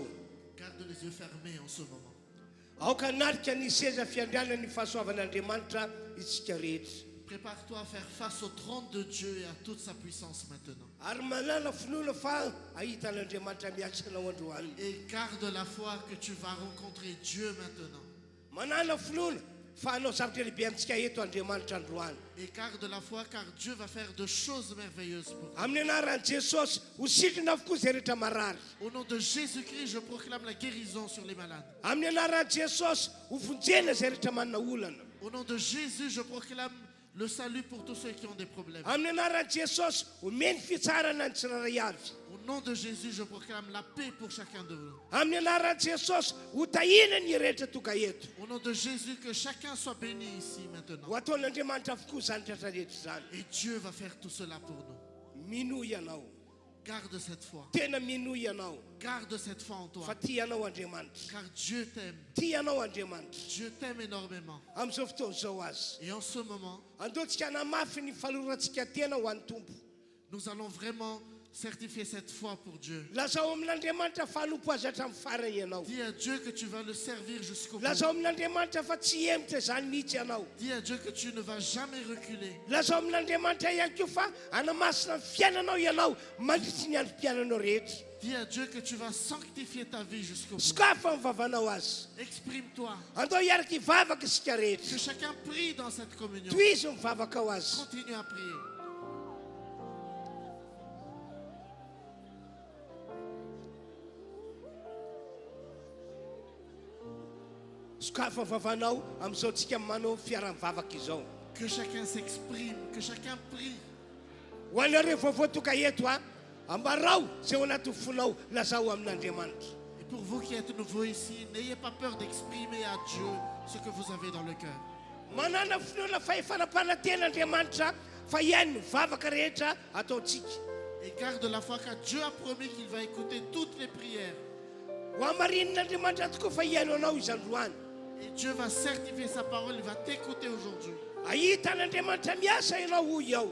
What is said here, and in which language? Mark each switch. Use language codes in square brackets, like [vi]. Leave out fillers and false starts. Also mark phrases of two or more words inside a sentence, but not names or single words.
[fr] Garde les yeux fermés en ce moment. [mg] Aoka natrika ny seza fiandrianany fahasoavan'Andriamanitra isika rehetra. [fr] Prépare-toi à faire face au trône de Dieu et à toute sa puissance maintenant. [mg] Ary manana finoana fa ahitan'Andriamanitra miaksanao androany. [fr] Et garde la foi que tu vas rencontrer Dieu maintenant. [mg] Manana finoana fa hanao zavatra lehibe amintsika eto Andriamanitra androany. [fr] Et garde la foi car Dieu va faire de choses merveilleuses pour toi. [mg] Amin'ny anaran'i Jesosy ho sitrina avokoa izay rehetra marary. [fr] Au nom de Jésus-Christ, je proclame la guérison sur les malades. [mg] Amin'ny anaran'i Jesosy ho vonjena izay rehetra manana olana. [fr] Au nom de Jésus, je proclame le salut pour tous ceux qui ont des problèmes. [mg] Amin'ny anaran'i Jesosy homeny fitsarana ny tsirairay avy. [fr] Au nom de Jésus, je proclame la paix pour chacun de vous. [mg] Amin'ny anaran'i Jesosy ho tahina ny rehetra tonga eto. [fr] Au nom de Jésus, que chacun soit béni ici maintenant. [mg] Ho ataon'Andriamanitra avokoa izany rehetra rehetra izany. [fr] Et Dieu va faire tout cela pour nous. [mg] Minoy ianao. [fr] Garde cette foi. [mg] Tena minoy ianao. [fr] Garde cette foi en toi. [mg] Fa tia ianao Andriamanitra. [fr] Car Dieu t'aime. [mg] Tia ianao Andriamanitra. [fr] Dieu t'aime énormément. [mg] Amin'izao fotoana izao azy. [fr] Et en ce moment, [mg] Andeontsika hanamafy ny fahalorantsika tena ho an'ny Tompo. [fr] nous allons vraiment certifier cette foi pour Dieu. [mg] Lazao amin'Andriamanitra fa hanompo azy hatramin'ny farany ianao. [fr] Dis à Dieu que tu vas le servir jusqu'au bout. [mg] Lazao amin'Andriamanitra fa tsy emitra izany mihitsy ianao. [fr] Dis à Dieu que tu ne vas jamais reculer. [mg] Lazao amin'Andriamanitra ihany koa fa hanamasina ny fiainanao ianao mandritsy ny androm-piainanao rehetra. [fr] Dis à Dieu que tu vas sanctifier ta vie jusqu'au bout. [mg] Sokafa ny vavanao azy. [fr] Exprime-toi. [mg] Andao hiaraka hivavaka isika [fr] Que [mg] rehetra. [fr] chacun prie dans cette communion. [mg] Toizo mivavaka ao azy. [fr] Continue à prier. [mg] Sokafa ny vavanao amin'izao tsika manao fiara-mivavaka izao. [fr] Que chacun s'exprime. Que chacun prie. [mg] Ho anareo vaovao tonga eto ambarao izay ao anaty fonao lazao amin'Andriamanitra. [fr] Et pour vous qui êtes nouveaux ici, n'ayez pas peur d'exprimer à Dieu ce que vous avez dans le cœur. [mg] Manana finoana fahefanam-panaten'Andriamanitra fa ihany ny vavaka rehetra ataontsika. [fr] Et garde la foi car Dieu a promis qu'il va écouter toutes les prières. [mg] Ho hamarin'Andriamanitra tokoa fa ihany anao izandroany. [fr] Et Dieu va certifier sa parole, il va t'écouter aujourd'hui. [mg] Ahitan'Andriamanitra miasa ianao hoy ao.